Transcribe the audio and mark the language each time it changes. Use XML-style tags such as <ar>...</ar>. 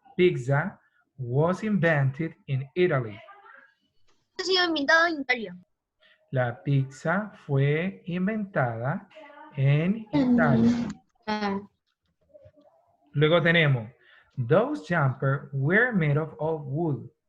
<en>Pizza was invented in Italy.</en> <es>Ha sido inventado en Italia. La pizza fue inventada en Italia. Ah, Luego tenemos,</es> <en>those jumpers were made of wood.</en>